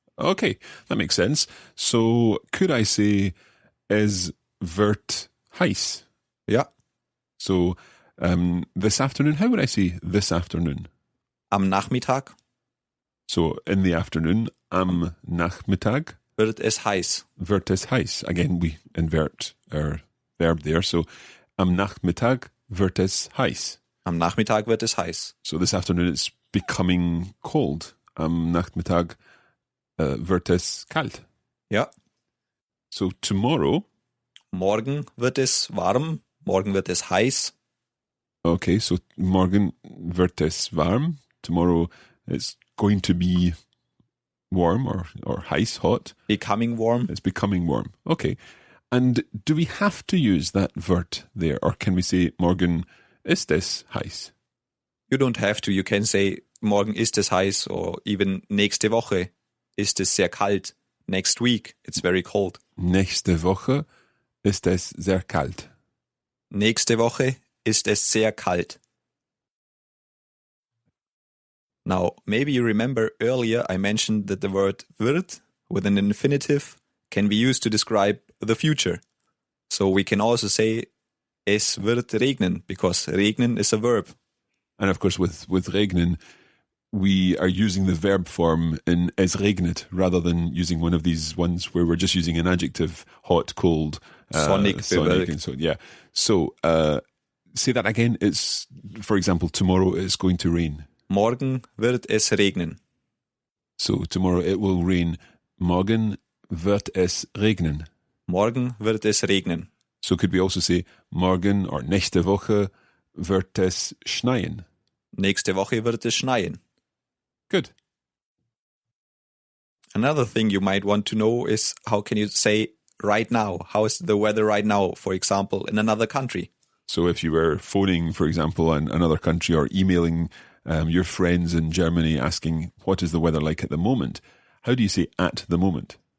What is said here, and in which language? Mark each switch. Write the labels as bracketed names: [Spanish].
[English] Okay, that makes sense. So could I say, [German] es wird heiß? Ja. [English] So this afternoon, how would I say this afternoon? [German] Am Nachmittag [English] So in the afternoon, [German] am Nachmittag, wird es heiß. wird es heiß. [English] Again, we invert our verb there. [German] So am Nachmittag wird es heiß. Am Nachmittag wird es heiß. [English] So this afternoon it's becoming cold. [German] Am Nachmittag wird es kalt. Ja. [English] So tomorrow, [German] Morgen wird es warm. Morgen wird es heiß. okay, so morgen wird es warm. [English] Tomorrow it's going to be warm or heiß, hot. Becoming warm. It's becoming warm. Okay. And do we have to use that Wort there, or can we say, [German] morgen ist es heiß? [English] You don't have to. You can say, [German] morgen ist es heiß, [English] or even [German] nächste Woche ist es sehr kalt. [English] Next week, it's very cold. [German] Nächste Woche ist es sehr kalt. Nächste Woche ist es sehr kalt. [English] Now, maybe you remember earlier I mentioned that the word wird with an infinitive can be used to describe the future. So we can also say [German] es wird regnen, [English] because regnen is a verb. And of course, with regnen, we are using the verb form in [German] es regnet [English] rather than using one of these ones where we're just using an adjective, hot, cold, [German] Sonnig, bewölkt. [English] and so yeah. So say that again. It's, for example, tomorrow it's going to rain. [German] Morgen wird es regnen. [English] So tomorrow it will rain. [German] Morgen wird es regnen. Morgen wird es regnen. [English] So could we also say morgen or [German] nächste Woche wird es schneien. Nächste Woche wird es schneien. [English] Good. Another thing you might want to know is how can you say right now? How is the weather right now, for example, in another country? So if you were phoning, for example, in another country or emailing your friends in Germany asking what is the weather like at the moment, how do you say at the moment?